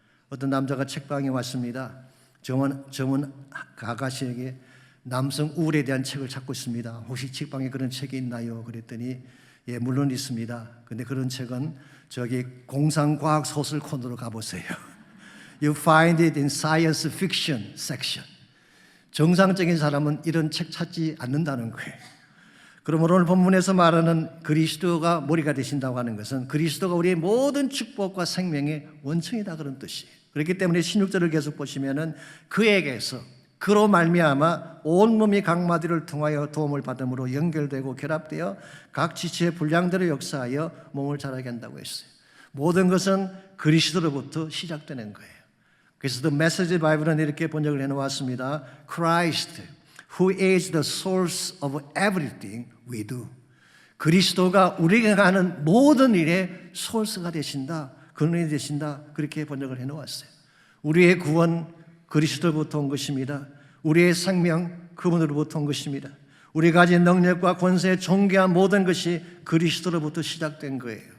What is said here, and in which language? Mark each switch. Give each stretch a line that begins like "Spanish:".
Korean: 어떤 남자가 책방에 왔습니다. 점원 아가씨에게 남성 우울에 대한 책을 찾고 있습니다. 혹시 책방에 그런 책이 있나요? 그랬더니 예, 물론 있습니다. 근데 그런 책은 저기 공상과학 소설 코너로 가보세요.
English: You find it in science fiction section.
Korean: 정상적인 사람은 이런 책 찾지 않는다는 거예요. 그러므로 오늘 본문에서 말하는 그리스도가 머리가 되신다고 하는 것은 그리스도가 우리의 모든 축복과 생명의 원천이다, 그런 뜻이에요. 그렇기 때문에 16절을 계속 보시면은 그에게서, 그로 말미암아 온몸이 각 마디를 통하여 도움을 받음으로 연결되고 결합되어 각 지체의 분량대로 역사하여 몸을 자라게 한다고 했어요. 모든 것은 그리스도로부터 시작되는 거예요. 그래서 The Message Bible은 이렇게 번역을 해놓았습니다.
English: Christ, who is the source of everything we do.
Korean: 그리스도가 우리가 하는 모든 일의 소스가 되신다, 근원이 되신다, 그렇게 번역을 해놓았어요. 우리의 구원 그리스도로부터 온 것입니다. 우리의 생명 그분으로부터 온 것입니다. 우리가 가진 능력과 권세, 존귀한 모든 것이 그리스도로부터 시작된 거예요.